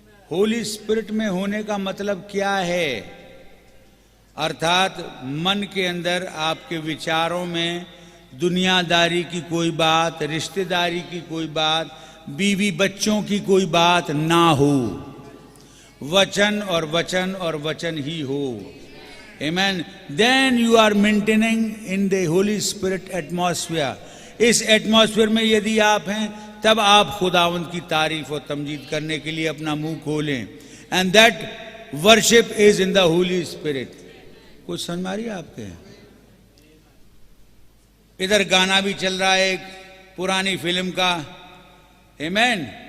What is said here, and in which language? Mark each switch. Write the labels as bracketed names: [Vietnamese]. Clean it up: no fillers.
[Hindi] Holi spirit में होने का मतलब क्या है? अर्थात मन के अंदर आपके विचारों में दुनियादारी की कोई बात, रिश्तेदारी की कोई बात, बीवी बच्चों की कोई बात ना हो। वचन और वचन और वचन ही हो। Amen. [English] Then you are maintaining in the Holy Spirit atmosphere. [Hindi] इस एटमॉस्फेयर में यदि आप हैं तब आप खुदावंद की तारीफ और तमजीद करने के लिए अपना मुंह खोलें। [English] And that worship is in the holy spirit. [Hindi] कुछ समझ मारिए आपके। इधर गाना भी चल रहा है एक पुरानी फिल्म का। आमेन।